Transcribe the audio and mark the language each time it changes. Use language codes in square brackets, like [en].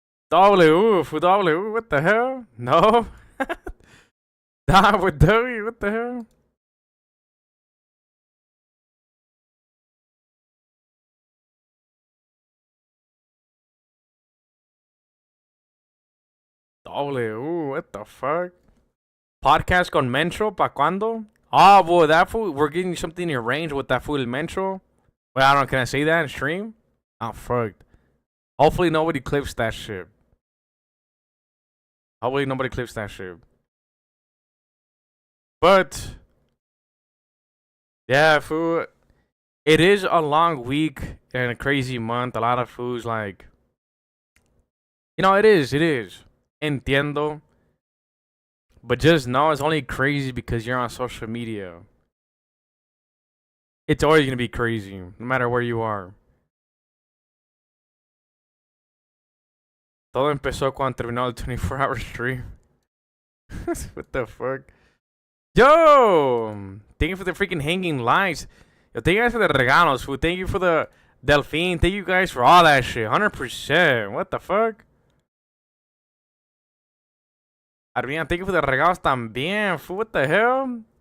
[en] W, what the hell? No. Nah, with W, what the hell? W, what the fuck? [es] Podcast con Mencho, ¿pa' cuándo? [en] Oh, boy, that fool, we're getting something arranged with that fool Mencho. Wait, I don't know, can I say that in stream? Oh, fuck. Hopefully nobody clips that shit. Hopefully nobody clips that shit. But, yeah, fool, it is a long week and a crazy month. A lot of foods, like, you know, it is. [es] Entiendo. [en] But just know it's only crazy because you're on social media. It's always going to be crazy, no matter where you are. [es] Todo empezó cuando terminó el 24-hour stream. [en] What the fuck? Yo! Thank you for the freaking hanging lights. Yo, thank you guys for the regalos, food. Thank you for the Delphine. Thank you guys for all that shit. 100%. What the fuck? Arvina, thank you for the [es] regalos también, [en] fool. What the hell?